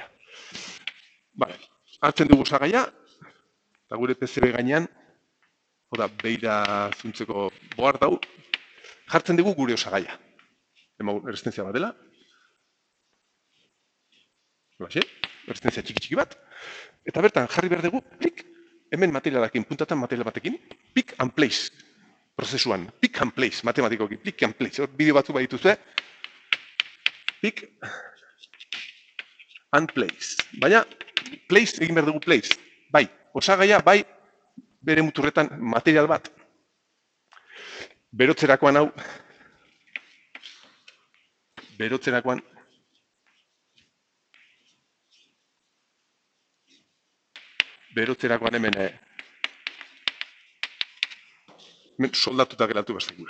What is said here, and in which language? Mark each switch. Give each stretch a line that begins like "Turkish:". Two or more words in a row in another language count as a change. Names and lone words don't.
Basque: Hartzen dugu osagaia, eta gure PCB gainean, beira zuntzeko bohar dau, jartzen dugu gure osagaia. Demagun, erresistentzia bat dela. Erresistentzia txiki bat. Eta bertan jarri behar dugu, klik, hemen materialakin, puntatan material batekin,
English: pick and place prozesuan, pick and place, matematikoki, pick and place,
Basque: bideo batzu badituzue,
English: pick and place.
Basque: Baina, place egin behar dugu place, bai, osagaia, bai, bere muturretan material bat. Berotzerakoan hemen soldatuta geratu bastikula.